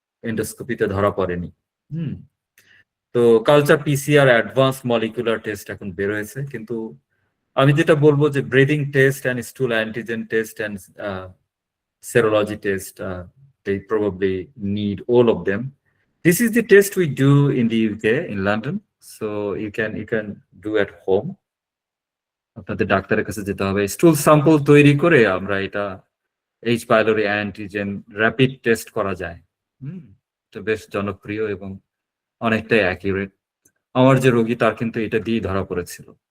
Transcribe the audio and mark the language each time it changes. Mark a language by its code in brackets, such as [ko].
[bn] এন্ডোস্কোপিতে ধরা পড়েনি। হুম তো culture PCR advance molecular test এখন বের হয়েছে, কিন্তু আমি যেটা বলবো যে breathing test and স্টুল antigen test and [en] serology test, they probably need all of them. This is the test we do in the UK, in London, so you can do at home. [bn] আপনাদের ডাক্তারের কাছে যেতে হবে, স্টুল sample তৈরি করে আমরা এটা H pylori antigen rapid test করা যায়। এটা বেশ জনপ্রিয় এবং অনেকটাই অ্যাকিউরেট। আমার যে রোগী তার কিন্তু এটা দিয়ে ধরা পড়েছিল।